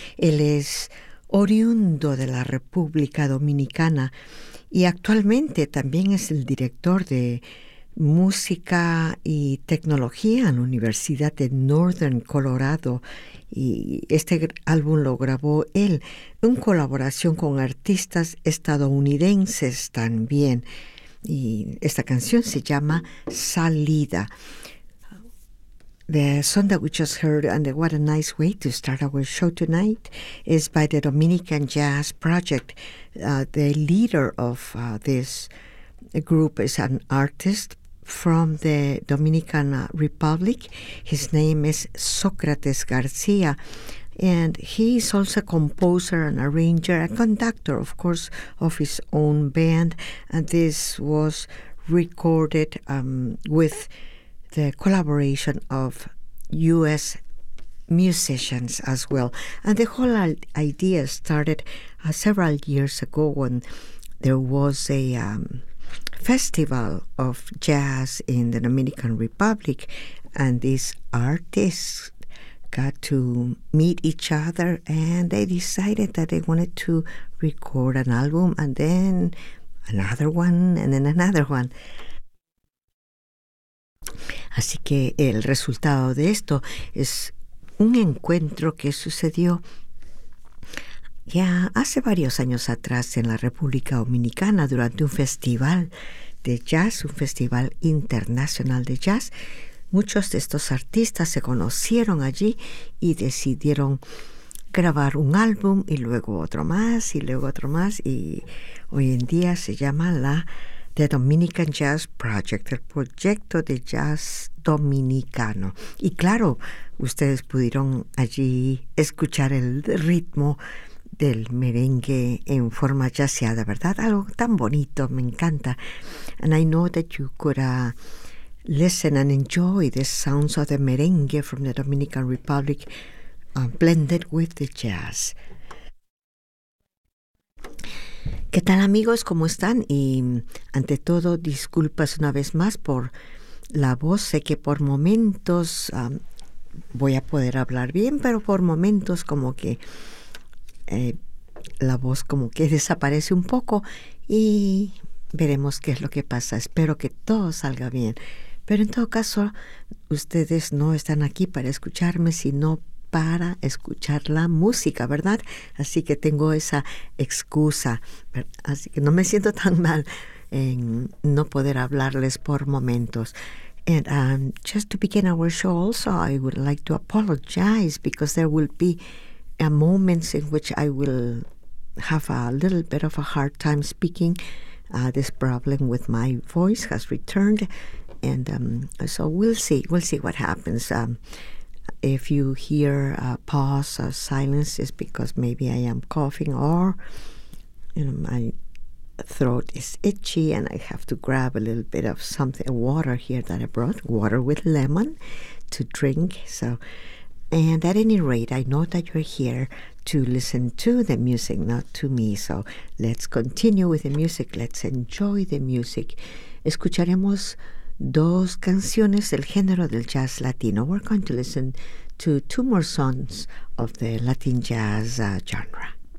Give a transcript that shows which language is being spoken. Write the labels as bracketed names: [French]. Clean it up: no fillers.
[Spanish] Él es oriundo de la República Dominicana y actualmente también es el director de música y tecnología en la Universidad de Northern Colorado. Y este álbum lo grabó él en colaboración con artistas estadounidenses también. Y esta canción se llama Salida. [English] The song that we just heard, and what a nice way to start our show tonight, is by the Dominican Jazz Project. The leader of this group is an artist from the Dominican Republic. His name is Sócrates García, and he is also a composer, an arranger, a conductor, of course, of his own band. And this was recorded with the collaboration of U.S. musicians as well. And the whole idea started several years ago when there was a festival of jazz in the Dominican Republic, and these artists got to meet each other and they decided that they wanted to record an album and then another one and then another one. [Spanish] Así que el resultado de esto es un encuentro que sucedió ya hace varios años atrás en la República Dominicana durante un festival de jazz, un festival internacional de jazz. Muchos de estos artistas se conocieron allí y decidieron grabar un álbum y luego otro más y luego otro más. Y hoy en día se llama la The Dominican Jazz Project, el proyecto de jazz dominicano. Y claro, ustedes pudieron allí escuchar el ritmo del merengue en forma jazzada, ¿verdad? Algo tan bonito, me encanta. [English] And I know that you could listen and enjoy the sounds of the merengue from the Dominican Republic blended with the jazz. [Spanish] ¿Qué tal, amigos? ¿Cómo están? Y ante todo, disculpas una vez más por la voz. Sé que por momentos voy a poder hablar bien, pero por momentos como que la voz como que desaparece un poco y veremos qué es lo que pasa. Espero que todo salga bien. Pero en todo caso, ustedes no están aquí para escucharme, sino para escuchar la música, ¿verdad? Así que tengo esa excusa. Así que no me siento tan mal en no poder hablarles por momentos. [English] And just to begin our show also, I would like to apologize because there will be moments in which I will have a little bit of a hard time speaking. This problem with my voice has returned. And so we'll see. We'll see what happens. If you hear a pause or silence, it's because maybe I am coughing or my throat is itchy and I have to grab a little bit of something, water here that I brought, water with lemon to drink. So, and at any rate, I know that you're here to listen to the music, not to me. So let's continue with the music. Let's enjoy the music. [Spanish] Escucharemos dos canciones del género del jazz latino. [English] We're going to listen to two more songs of the Latin jazz genre.